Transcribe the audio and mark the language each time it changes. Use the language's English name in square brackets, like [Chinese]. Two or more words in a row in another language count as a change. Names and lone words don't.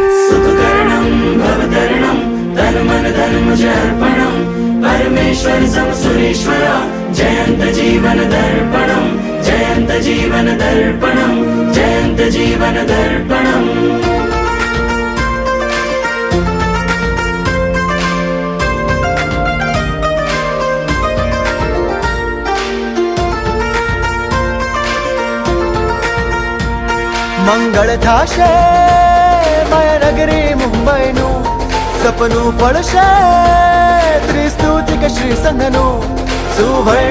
[Sanskrit] सुखकरणं भवतरणं तन्मन धर्मज अर्पणं परमेश्वर समसुरेश्वर जयंत जीवन दर्पणं जयंत जीवन दर्पणं जयंत जीवन दर्पणं [Gujarati] મંગળ થાશે માયાનગરી મુંબઈનું સપનું ફળશે ત્રિસ્તુતિક શ્રી સંઘનું સુવર્ણ